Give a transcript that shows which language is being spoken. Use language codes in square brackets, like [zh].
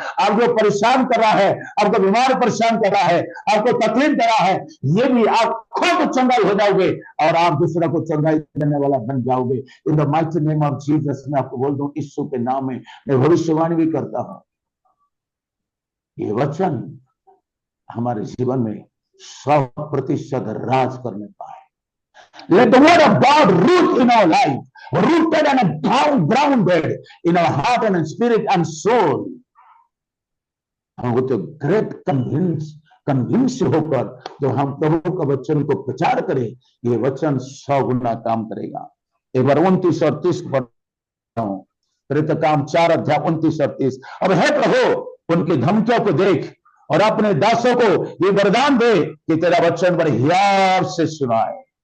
[hi] आप जो परेशान कर रहा है, आपको बीमार परेशान कर रहा है, आपको तकलीफ दे रहा है, ये भी आप खुद चंगाई हो जाओगे और आप दूसरा को चंगाई देने वाला बन जाओगे। [en] in the mighty name of Jesus [hi] मैं आपको बोल दूं यीशु के नाम में मैं भविष्यवाणी भी करता हूं, ये वचन हमारे जीवन में 100% राज करने पाए। [en] Let the word of God root in our life, rooted and grounded in our heart and spirit and soul. [hi] हम होते ग्रेट कन्विंस होकर जब हम प्रभु का वचन को प्रचार करें, ये वचन 100 गुना काम करेगा। एक बार 29 और 30 प्रेरित काम 4:29 और 30। अब है प्रभु उनकी धमकियों को देख और अपने दासों को ये वरदान दे कि तेरा वचन बड़े हियाव से सुनाए,